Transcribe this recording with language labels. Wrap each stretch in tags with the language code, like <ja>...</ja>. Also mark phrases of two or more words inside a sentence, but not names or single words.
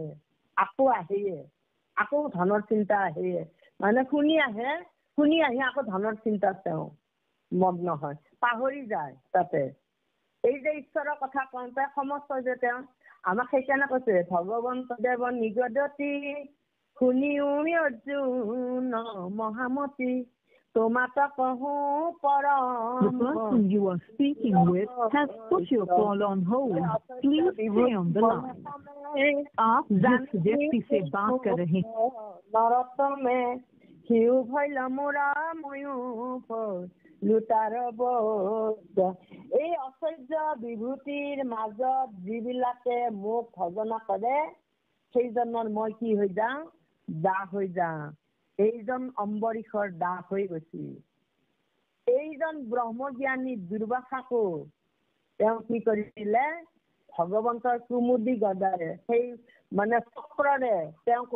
<as>আকৌ আহেয়ে, আকৌ ধনৰ চিন্তা আহেয়ে, মানে শুনি আহি আকৌ ধনৰ চিন্তাত তেওঁ মগ্ন হয়, পাহৰি যায় তাতে। এই যে ঈশ্বৰৰ কথা কওঁতে সমস্ত যে তেওঁ আমাক সেইকাৰণে কৈছে ভগৱন্ত দেৱ নিগদতি শুনিও অৰ্জুন মহামতি তোমাত কহো পৰম।</as> <en>The person you are speaking with has put your call on hold. Please stay on the line.</en> <hi>आप जिस व्यक्ति से बात कर रहे हैं नरोत्तमे हिउ भइल मोरा मयू লুটাৰ বোধ।</hi> <as>এই ঐশ্বৰ্য বিভূতিৰ মাজত যিবিলাকে মোক ভজনা কৰে সেইজনৰ মই কি হৈ যাওঁ, দাস হৈ যাওঁ। এইজন অম্বৰীশৰ দাস হৈ গৈছে। এইজন ব্ৰহ্মজ্ঞানী দুৰ্বাসাকো তেওঁ কি কৰিছিলে, ভগৱন্তৰ কুমুদি গদাৰে সেই মানে চক্ৰৰে তেওঁকো</as>